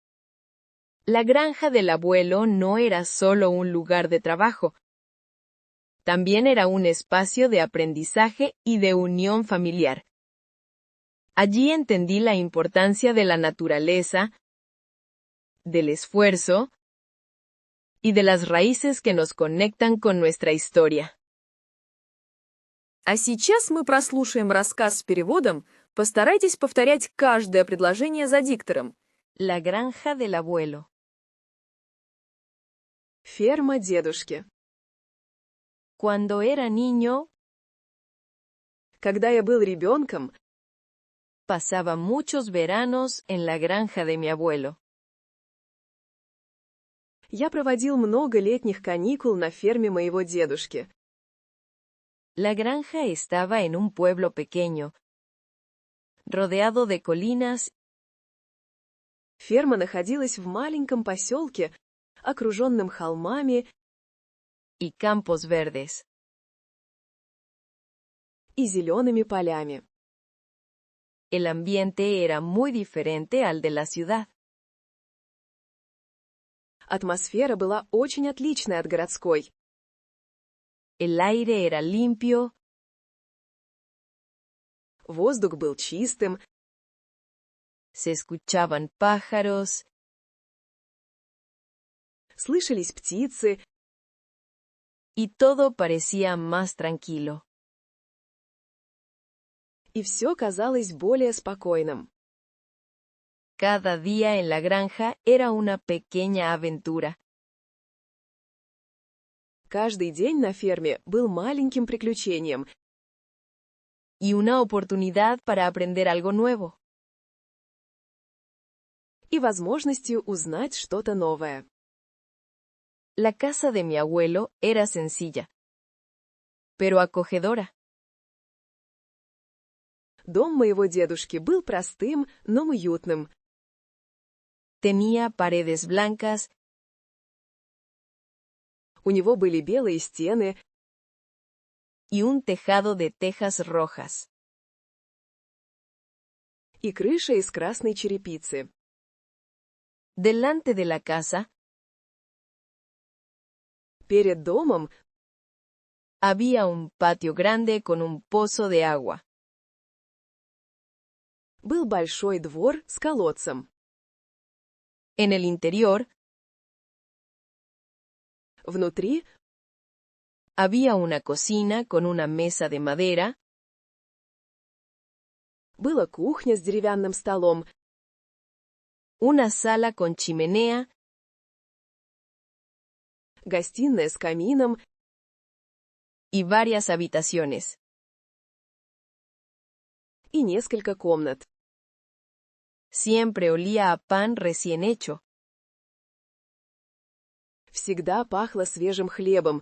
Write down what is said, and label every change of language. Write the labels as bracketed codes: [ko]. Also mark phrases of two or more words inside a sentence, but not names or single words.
[es] La granja del abuelo no era solo un lugar de trabajo, también era un espacio de aprendizaje y de unión familiar. Allí entendí la importancia de la naturaleza, del esfuerzo y de las raíces que nos conectan con nuestra historia. [ru] А сейчас мы прослушаем рассказ с переводом. Постарайтесь повторять каждое предложение за диктором. [es] La granja del abuelo. [ru] Ферма дедушки. [es] Cuando era niño, [ru] Когда я был ребенком, [es] pasaba muchos veranos en la granja de mi abuelo. [ru] я проводил много летних каникул на ферме моего дедушки. [es] La granja estaba en un pueblo pequeño, rodeado de colinas [ru] Ферма находилась в маленьком поселке, окруженном холмами [es] y campos verdes. [ru] и зелеными полями. [es] El ambiente era muy diferente al de la ciudad. [ru] Атмосфера была очень отличной от городской. [es] El aire era limpio, [ru] Воздух был чистым, [es] se escuchaban pájaros, [ru] слышались птицы, [es] y todo parecía más tranquilo. [ru] и все казалось более спокойным. [es] Cada día en la granja era una pequeña aventura. [ru] Каждый день на ферме был маленьким приключением [es] Y una oportunidad para aprender algo nuevo. [ru] и возможностью узнать что-то новое. [es] La casa de mi abuelo era sencilla, pero acogedora. [ru] Дом моего дедушки был простым, но уютным. [es] Tenía paredes blancas [ru] У него были белые стены [es] y un tejado de tejas rojas. [ru] и крыша из красной черепицы. [es] Delante de la casa [ru] Перед домом [es] había un patio grande con un pozo de agua. [ru] был большой двор с колодцем. [es] En el interior [ru] Внутри [es] había una cocina con una mesa de madera, [ru] была кухня с деревянным столом, [es] una sala con chimenea [ru] гостиная с камином [es] y varias habitaciones. [ru] и несколько комнат. [es] Siempre olía a pan recién hecho. [ru] Всегда пахло свежим хлебом,